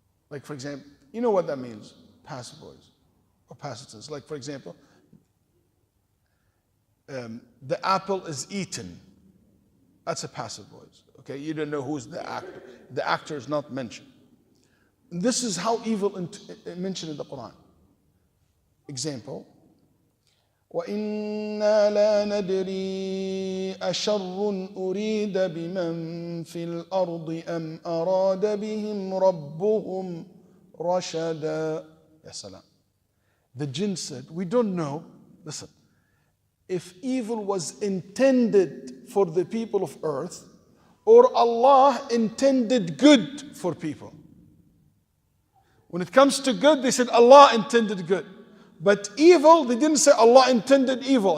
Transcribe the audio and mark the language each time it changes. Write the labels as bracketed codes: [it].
[en] Like, for example, you know what that means? Passive voice or passive tense. Like, for example, the apple is eaten. That's a passive voice. Okay, you don't know who's the actor. The actor is not mentioned. This is how evil mentioned in the Quran. Example, [ar] وَإِنَّا لَا نَدْرِي أَشَرٌّ أُرِيدَ بِمَنْ فِي الْأَرْضِ أَمْ أَرَادَ بِهِمْ رَبُّهُمْ رَشَدًا. Ya salam. [en] The jinn said, we don't know, listen, if evil was intended for the people of earth or Allah intended good for people. When it comes to good, they said Allah intended good. But evil, they didn't say Allah intended evil.